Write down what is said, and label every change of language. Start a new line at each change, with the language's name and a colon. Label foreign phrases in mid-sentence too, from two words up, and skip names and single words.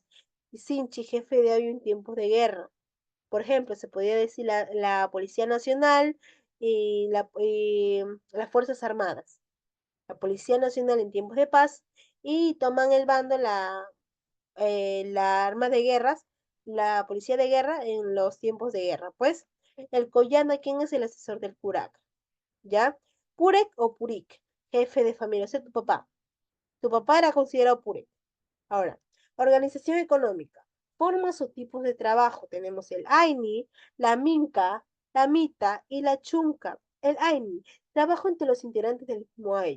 Spanish: Y Sinchi, jefe de ayo en tiempos de guerra. Por ejemplo, se podría decir la Policía Nacional y las Fuerzas Armadas. La Policía Nacional en tiempos de paz y toman el bando la arma de guerras, la Policía de Guerra en los tiempos de guerra. Pues el Coyana, ¿quién es el asesor del Curac? ¿Ya? Purek o Purik, jefe de familia, o sea, tu papá. Tu papá era considerado Purek. Ahora, organización económica. Formas o tipos de trabajo. Tenemos el AINI, la MINCA, la MITA y la CHUNCA. El AINI, trabajo entre los integrantes del mismo ayllo.